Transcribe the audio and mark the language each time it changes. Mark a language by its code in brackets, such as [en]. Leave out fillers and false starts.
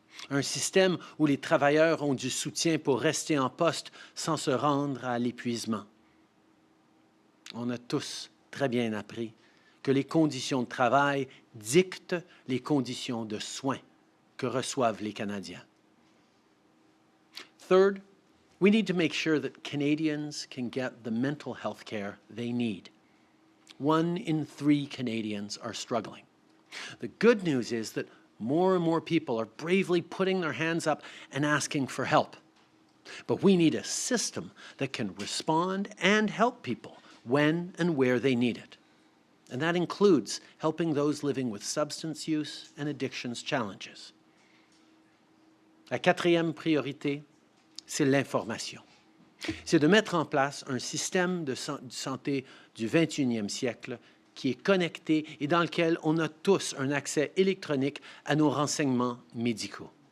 [fr] Un système où les travailleurs ont du soutien pour rester en poste sans se rendre à l'épuisement. On a tous très bien appris que les conditions de travail dictent les conditions de soins que reçoivent les Canadiens. [en] Third, we need to make sure that Canadians can get the mental health care they need. 1 in 3 Canadians are struggling. The good news is that more and more people are bravely putting their hands up and asking for help. But we need a system that can respond and help people when and where they need it. And that includes helping those living with substance use and addictions challenges. [fr] La 4e priorité, c'est l'information. C'est de mettre en place un système de santé du 21e siècle qui est connecté et dans lequel on a tous un accès électronique à nos renseignements médicaux.